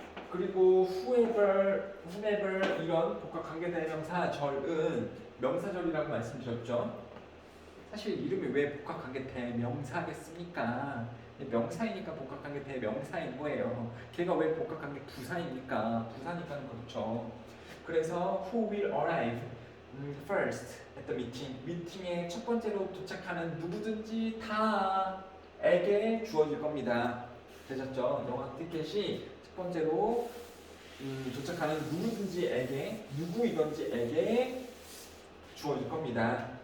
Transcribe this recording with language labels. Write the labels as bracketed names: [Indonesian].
[Korean] 그리고 whoever 이런 복합관계대명사 절은 명사절이라고 말씀드렸죠. 사실 이름이 왜 복합관계대명사겠습니까? 명사이니까 복합관계대명사인 거예요. 걔가 왜 복합관계 부사입니까? 부사니까는 그렇죠. [English] 그래서 who will arrive first at the meeting. [Korean] 미팅에 첫 번째로 도착하는 누구든지 다에게 주어질 겁니다. 되셨죠? 영화 티켓이 첫 번째로 도착하는 누구든지에게 누구이든지에게 주어질 겁니다.